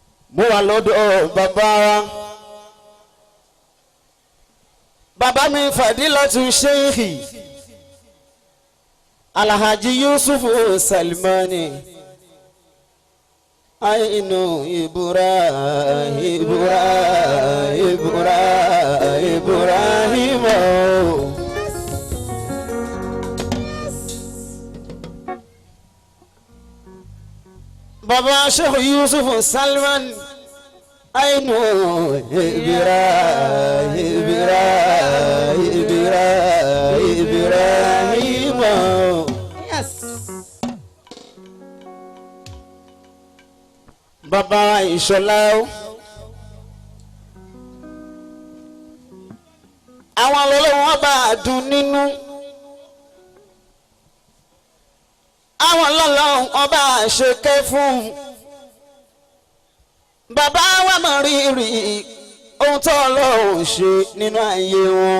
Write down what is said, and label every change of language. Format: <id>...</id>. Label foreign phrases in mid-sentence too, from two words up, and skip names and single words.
<yo>mo wà lọ́dọ̀ bàbá wa bàbá mi Fadilatu Sheikhi Alhaji Yusuf Salmani Ainu Ibrahim Baba Sheikh Yusuf Salman Ainu Ibrahim. Yes. Baba Ìṣọ̀lá àwọn ọlọ́wọ́n bá dùn nínú àwọn ọlọ́wọ́n ọba ṣèké fún bàbá wa mọ̀ rírì ohun tó Ọlọ́run ṣe nínú ayé wọn.</yo>